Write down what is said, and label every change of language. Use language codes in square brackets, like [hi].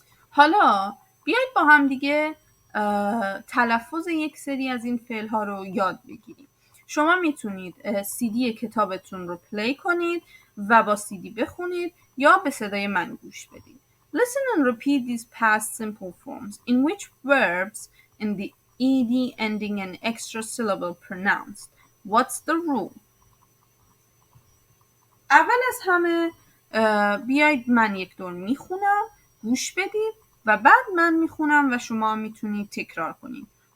[fa] حالا بیایید با هم دیگه تلفظ یک سری از این فعلها رو یاد بگیریم. شما میتونید CD کتابتون رو پلی کنید و با CD بخونید یا به صدای من گوش بدید. [en] Listen and repeat these past simple forms in which verbs in the ed ending an extra syllable pronounced. What's the rule? [fa] اول از همه بیایید من یک دور میخونم، گوش بدید و بعد من میخونم و شما میتونید تکرار کنید.